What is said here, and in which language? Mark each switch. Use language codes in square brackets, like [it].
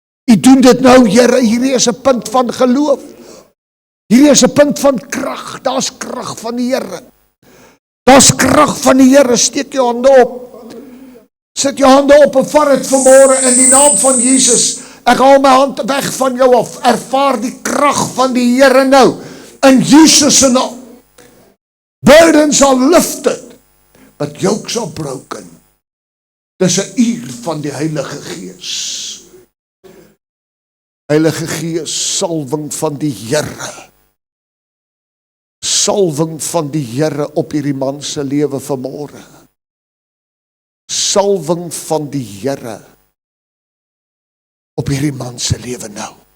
[af] U doen dit nou, Here, hierdie is 'n punt van geloof. Hierdie is 'n punt van krag. Daar's krag van die Here. Daar's krag van die Here. Steek jou hande op. Sit jou hande op en vat dit vanmôre in die naam van Jesus. Ek haal my hand weg van jou af. Ervaar die krag van die Here nou. In Jesus se naam. [en] Burdens are lifted, but yokes are broken. [af] Dis 'n uur van die Heilige Gees. Heilige Gees, salwing van die Here. Salwing van die Here op hierdie man se lewe vanmôre. Salwing van die Here op hierdie man se lewe nou.